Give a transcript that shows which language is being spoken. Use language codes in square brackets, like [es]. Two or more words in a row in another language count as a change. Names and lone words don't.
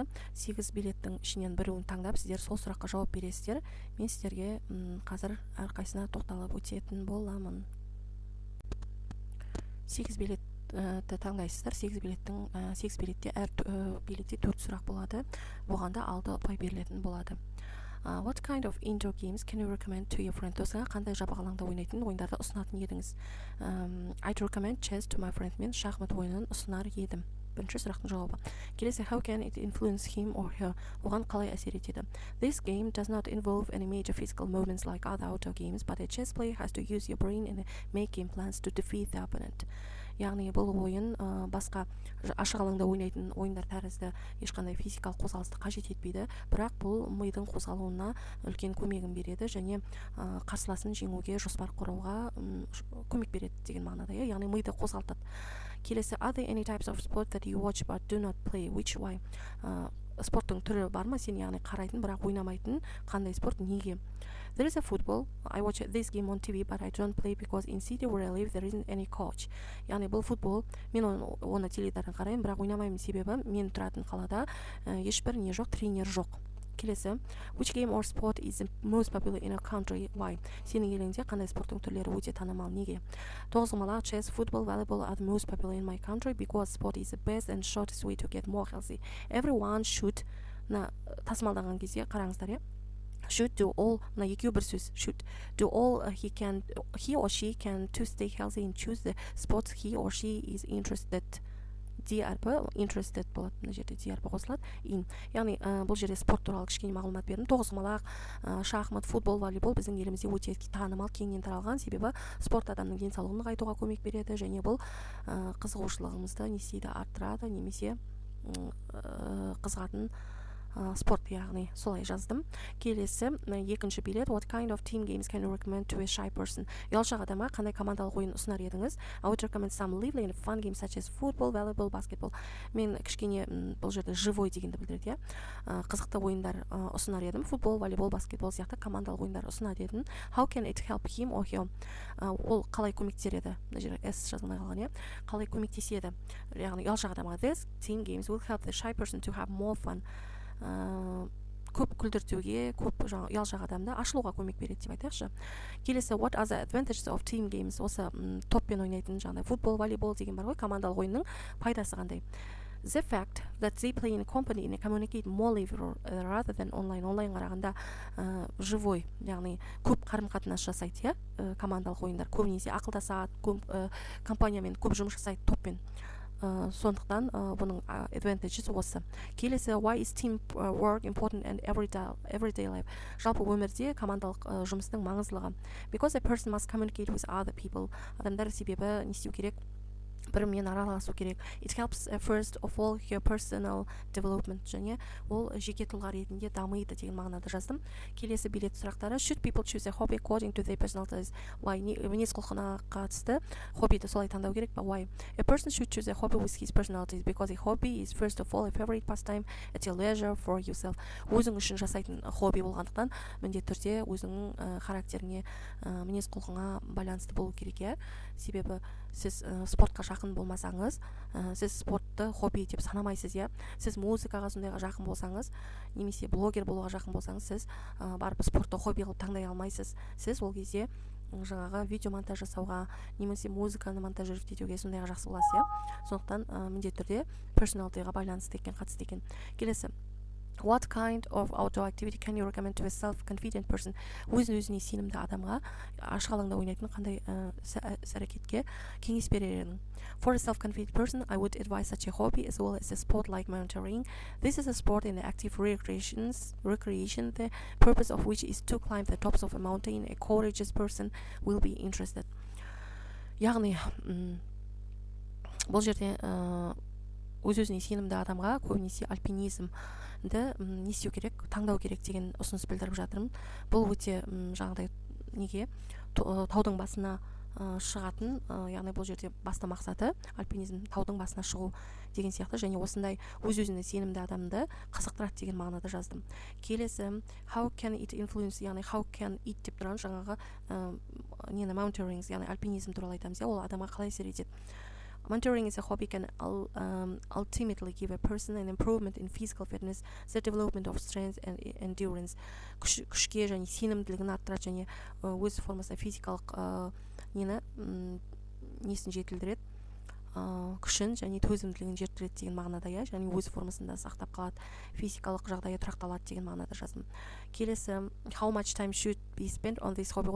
[kk] 8 билеттің ішінен біреуін таңдап сіздер сол сұраққа жауап бересіздер. Мен сіздерге қазір әрқайсына тоқталып өтетін боламын. 8 билет таңдайсыздар. 8 билетте әр билетте 4 сұрақ болады. Бұған да 6 ұпай берілетін болады. [en] What kind of indoor games can you recommend to your friend? [kk] Досыңа қандай жабық алаңда ойнайтын ойындарды ұсынатын едіңіз? [en] I'd recommend chess to my friend. [kk] Мен шахмат ойынын ұсынар едім. Бірінші сұрақтың жауабы. Келесі, [en] how can it influence him or her? [kk] Оған қалай әсер етеді? [en] This game does not involve any major physical movements like other outdoor games, but a chess player has to use your brain and make game plans to defeat the opponent. [kk] Яғни бұл ойын басқа ашық алаңда ойнайтын ойындар тәрізді ешқандай физикалық қозғалысты қажет етпейді, бірақ бұл мидың қозғалуына үлкен көмегін береді және қарсыласын жеңуге жоспар құруға көмек береді деген мағынада. Яғни миды қозғалтады. Келесі, [en] are there any types of sport that you watch but do not play? Which why? [kk] Спорттың түрі бар ма? Сен яғни қарайтын, бірақ ойнамайтын қандай спорт, неге? [en] There is a football. I watch this game on TV, but I don't play because in city where I live there isn't any coach. [kk] Яғни бұл футбол, мен оны теледидардан қараймын, бірақ ойнамаймын себебі мен тұратын қалада ешбір не жоқ, тренер жоқ. Келесі, [en] which game or sport is the most popular in a country? Why? [kk] Сенің еліңде қандай спорттың түрлері өте танымал, неге? Тоғызқұмалақ, [en] chess, football, volleyball are the most popular in my country because sport is the best and shortest way to get more healthy. Everyone should, [kk] тасымалдаған кезде қараңыздар, [en] should do all, [kk] екеуі бір сөз, [en] should do all he or she can to stay healthy and choose the sports he or she is interested. [kk] Interested болады, мына жерде қосылады. Яғни бұл жерде спорт туралы кішкене мағлұмат бердім. Тоғызқұмалақ, шахмат, футбол, волейбол біздің елімізде өте танымал, кеңінен таралған, себебі спорт адамның денсаулығын нығайтуға көмек береді және бұл қызығушылығымызды арттырады, немесе қызығатын спорт, яғни солай жаздым. Келесі, екінші билет, [en] what kind of team games can you recommend to a shy person? [kk] Ұялшақ адамға қандай командалық ойын ұсынар едіңіз? [en] I would recommend some lively and fun games such as football, volleyball, basketball. [kk] Мен кішкене бұл жерде живой дегенді білдіреді, қызықты ойындар ұсынар едім. Футбол, волейбол, баскетбол сияқты командалық ойындар ұсынар едім. [en] How can it help him or her? [kk] Ол қалай көмектеседі? Мына жерде S жазылмай қалған, қалай көмектеседі? Яғни ұялшақ адамға [en] this team games will help the shy person to have more fun. [kk] Көп күлдіртуге, көп ұялшақ адамды ашылуға көмек береді деп айтайықшы. Келесі, [en] what are the advantages of team games? [kk] Осы топпен ойнайтын жаңағыдай футбол, волейбол деген бар ғой, командалық ойынның пайдасы қандай? [en] The fact that they play in a company and communicate more lively rather than online. [kk] Онлайн қарағанда живой, яғни көп қарым-қатынас жасайды, командалық ойындар көбінесе ақылдасады, компаниямен көп жұмыс жасайды топпен. Сондықтан бұның advantages осы. Келесі, [en] why is team work important and everyday life? [kk] Жалпы өмірде командалық жұмыстың маңыздылығы. [en] Because a person must communicate with other people. [kk] Адамдар себебі не істеу керек? Бірімен араласу керек. [en] It helps first of all your personal development. [kk] Және ол жеке тұлға ретінде дамиды деген мағынада жаздым. Келесі билет сұрақтары. [en] Should people choose a hobby according to their personalities? Why? [kk] Мінез құлқына қатысты хоббиді солай таңдау керек па? [en] Why? A person should choose a hobby with his personalities because a hobby is first of all a favorite pastime at your leisure for yourself. [kk] Өзің үшін жасайтын хобби болғандықтан міндетті түрде өзіңнің характеріңе, мінез құлқыңа байланысты болу керек. Себебі сіз спортқа жақын болмасаңыз, сіз спортты хобби деп санамайсыз, сіз музыкаға сондайға жақын болсаңыз, немесе блогер болуға жақын болсаңыз, сіз барып спортты хобби қылып таңдай алмайсыз. Сіз ол кезде жаңағы видео монтаж жасауға, немесе музыканы монтажировать етуге сондайға жақсы боласыз. Сондықтан міндетті түрде personalityға байланысты екен, қатысты екен. Келесі, [en] What kind of outdoor activity can you recommend to a self-confident person? [kk] Өзіне сенімді адамға ашық алаңда ойнайтын қандай іс-әрекетке кеңес берер едің? [en] For a self-confident person, I would advise such a hobby as well as a sport like mountaineering. This is a sport in the active recreation, the purpose of which is to climb the tops of a mountain. A courageous person will be interested. [kk] Яғни бұл жерде өз-өзіне сенімді адамға көбінесе альпинизмді не істеу керек, таңдау керек деген ұсыныс білдіріп жатырмын. Бұл өте жаңағыдай неге таудың басына шығатын, яғни бұл жерде басты мақсаты альпинизм таудың басына шығу деген сияқты, және осындай өз-өзіне сенімді адамды қызықтырады деген мағынада жаздым. Келесі [en] how can it influence, [kk] яғни [en] how can it [kk] деп тұрған жаңағы нені mountaineering, яғни альпинизм туралы айтамыз, ол адамға қалай әсер етеді. [en] Mountaineering is a hobby can ultimately give a person an improvement in physical fitness, the development of strength and endurance. [kk] Күшке және сенімділігін арттырады және өз формасында физикалық несін жетілдіреді, күшін және төзімділігін жетілдіреді деген мағынада, және өз формасында сақтап қалады, физикалық жағдайы тұрақталады деген мағынада жаздым. [en] Келесі how much time should be spent on this hobby?